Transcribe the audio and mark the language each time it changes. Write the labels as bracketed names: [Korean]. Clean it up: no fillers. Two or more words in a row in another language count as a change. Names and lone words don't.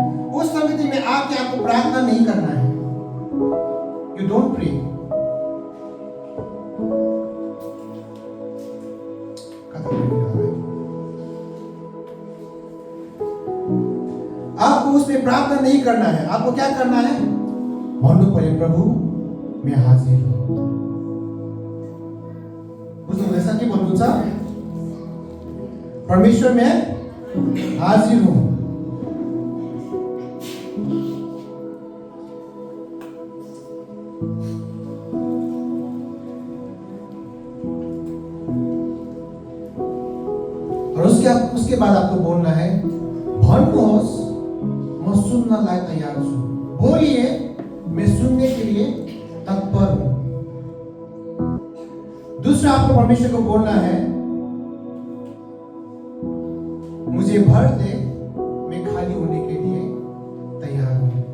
[Hindi] उस संगति में आके आपको प्रार्थना नहीं करना है। [English] You don't pray. [Hindi] आपको उसमें प्रार्थना नहीं करना है। आपको क्या करना है? [Nepali] भन्नु पर्यो, [Hindi] प्रभु मैं हाजिर हूं। [Nepali] बुझ्नुहुँदैछ के भन्नुहुन्छ? [Hindi] परमेश्वर मैं हाजिर हूं। और उसके बाद आपको बोलना है, [Nepali] भन्नुहोस् म सुन्नलाई तैयार छु। [Hindi] बोलिए, मैं सुनने के लिए तत्पर हूं। दूसरा आपको परमेश्वर को बोलना है, मुझे भर दे, मैं खाली होने के लिए तैयार हूं।